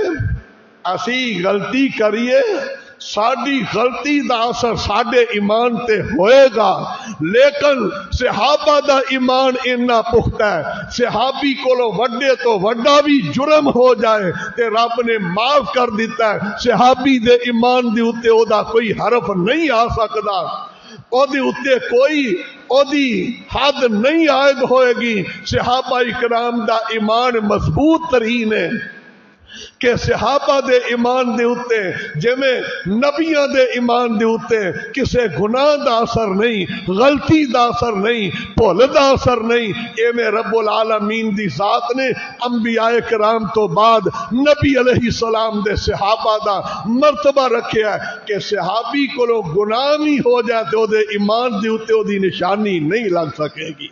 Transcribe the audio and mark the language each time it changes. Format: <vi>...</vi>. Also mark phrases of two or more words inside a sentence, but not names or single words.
<pa>اسی غلطی کریے، ساڈی غلطی دا اثر ساڈے ایمان تے ہوئے گا، لیکن صحابہ دا ایمان اتنا پختہ ہے، صحابی کولو وڈے تو وڈا بھی جرم ہو جائے تے رب نے معاف کر دیتا ہے۔ صحابی دے ایمان دے اوتے او دا کوئی حرف نہیں آ سکدا، او دے اوتے کوئی او دی حد نہیں عائد ہوئے گی۔ صحابہ اکرام دا ایمان مضبوط ترین ہے کہ صحابہ دے ایمان دے اتے جویں نبیاں دے ایمان دے اتے کسے گناہ دا اثر نہیں، غلطی دا اثر نہیں، بھول دا اثر نہیں۔ اے میں رب العالمین دی ذات نے انبیاء کرام تو بعد نبی علیہ السلام دے صحابہ دا مرتبہ رکھیا ہے کہ صحابی کو گناہ بھی ہو جائے تو دے ایمان دے اتے او دی نشانی نہیں لگ سکے گی۔</pa>